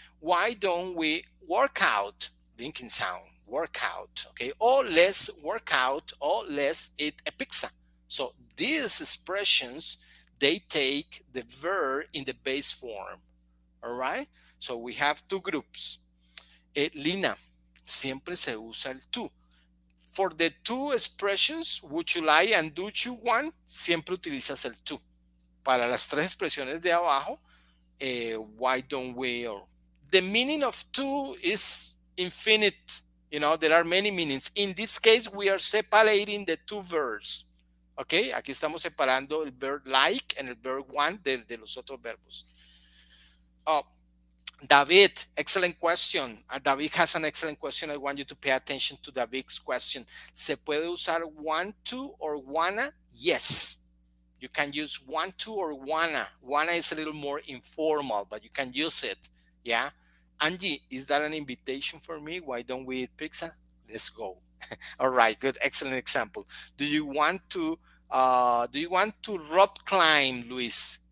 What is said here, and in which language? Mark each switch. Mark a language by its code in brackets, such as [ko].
[en] Why don't we work out? Linking sound. Work out. Okay. Or let's work out or let's eat a pizza. So these expressions, they take the verb in the base form. All right. So we have two groups. [es] Lina, siempre se usa el tú. [en] For the two expressions, would you like and do you want, [es] siempre utilizas el to. Para las tres expresiones de abajo, [en] why don't we, or the meaning of to is infinite. There are many meanings. In this case, we are separating the two verbs. [es] Okay, aquí estamos separando el verb like and el verb want de los otros verbos. [en] David, excellent question. David has an excellent question. I want you to pay attention to David's question. [es] ¿Se puede usar want to or wanna? [en] Yes. You can use want to or wanna. Wanna is a little more informal, but you can use it. Yeah. Angie, is that an invitation for me? Why don't we eat pizza? Let's go. All right, good, excellent example. Do you want to rope climb, Luis?